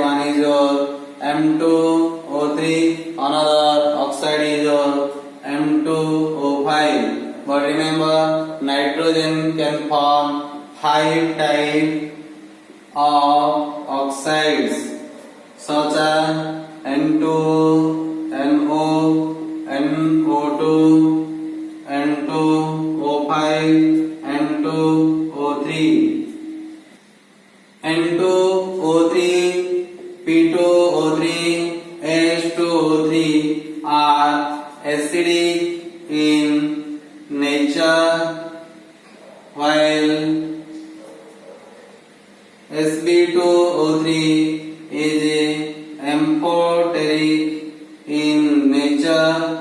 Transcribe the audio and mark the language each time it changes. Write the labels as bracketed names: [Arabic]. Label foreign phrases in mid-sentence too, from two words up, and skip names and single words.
[English] One is your M2O3, another oxide is your M2O5. But remember, nitrogen can form 5 type of oxides such as N2, NO, NO2, N2O5, N2O3. N2O3, P2O3, H2O3 are acidic in nature, while Sb2O3 is amphoteric in nature.